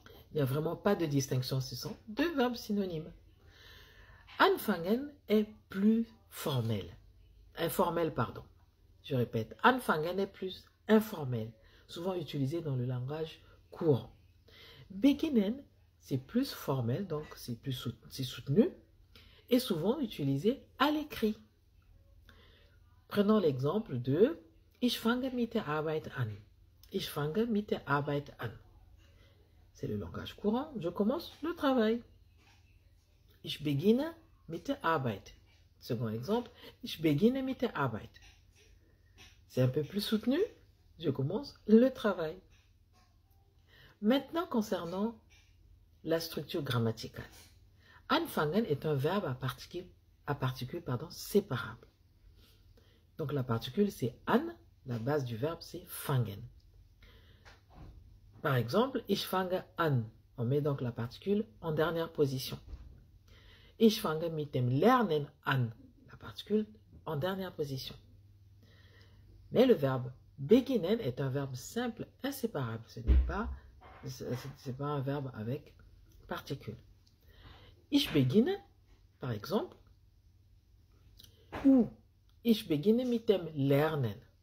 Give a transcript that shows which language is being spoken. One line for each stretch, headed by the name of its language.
French: Il n'y a vraiment pas de distinction, ce sont deux verbes synonymes. Anfangen est plus formel. Informel, pardon. Je répète, anfangen est plus informel, souvent utilisé dans le langage courant. Beginnen, c'est plus formel, donc c'est soutenu, et souvent utilisé à l'écrit. Prenons l'exemple de
German: Ich fange mit der Arbeit an. Ich fange mit der Arbeit an.
French: C'est le langage courant, je commence le travail.
German: Ich beginne mit der Arbeit.
French: Second exemple,
German: ich beginne mit der Arbeit.
French: C'est un peu plus soutenu, je commence le travail. Maintenant, concernant la structure grammaticale. Anfangen est un verbe à particule séparable. Donc la particule c'est an, la base du verbe c'est fangen. Par exemple,
German: ich fange an.
French: On met donc la particule en dernière position.
German: Ich fange mit dem Lernen an.
French: La particule en dernière position. Mais le verbe beginnen est un verbe simple, inséparable. Ce n'est pas un verbe avec particule.
German: Ich beginne,
French: par exemple, ou
German: ich beginne mit dem Lernen.